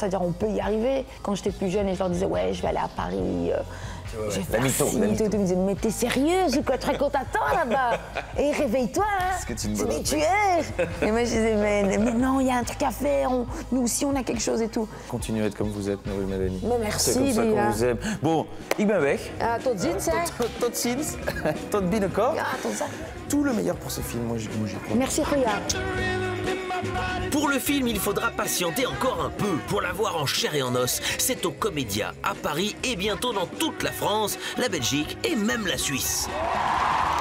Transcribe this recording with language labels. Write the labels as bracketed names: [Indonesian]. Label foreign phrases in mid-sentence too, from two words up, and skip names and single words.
[French] C'est-à-dire, on peut y arriver. Quand j'étais plus jeune et je leur disais, ouais, je vais aller à Paris... je vais faire ci, tout. Ils me disaient, mais t'es sérieuse ou quoi? Très qu'on t'attend là-bas. Et réveille-toi, hein. Est-ce que tu me Mais tu es. Et moi, je disais, mais non, il y a un truc à faire. Nous aussi, on a quelque chose et tout. Continuez à être comme vous êtes, Nourul Madani. Mais merci, c'est comme ça qu'on vous aime. Bon, [Dutch] ik ben weg. Tot ziens, hè. Tot ziens. Tot binnenkort. Ja, tot ziens. [French] Tout le meilleur pour ce film, moi j'y crois. Merci, Ria. Pour le film, il faudra patienter encore un peu pour la voir en chair et en os. C'est au Comédia, à Paris et bientôt dans toute la France, la Belgique et même la Suisse.